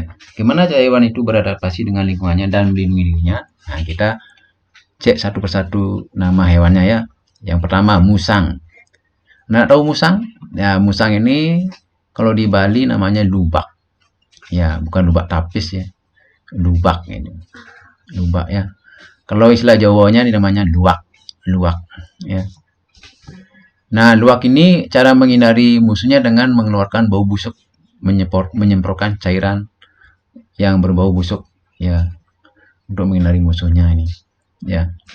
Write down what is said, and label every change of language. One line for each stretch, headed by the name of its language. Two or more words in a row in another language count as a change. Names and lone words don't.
Indonesian: Gimana cara hewan itu beradaptasi dengan lingkungannya dan melindungi dirinya? Nah, kita cek satu persatu nama hewannya ya. Yang pertama musang. Nah, tahu musang? Ya, musang ini kalau di Bali namanya lubak. Ya, bukan lubak tapis ya. Lubak ini. Lubak ya. Kalau istilah Jawanya ini namanya luwak. Luwak ya. Nah, luwak ini cara menghindari musuhnya dengan mengeluarkan bau busuk, menyemprotkan cairan yang berbau busuk ya, untuk menghindari musuhnya ini ya.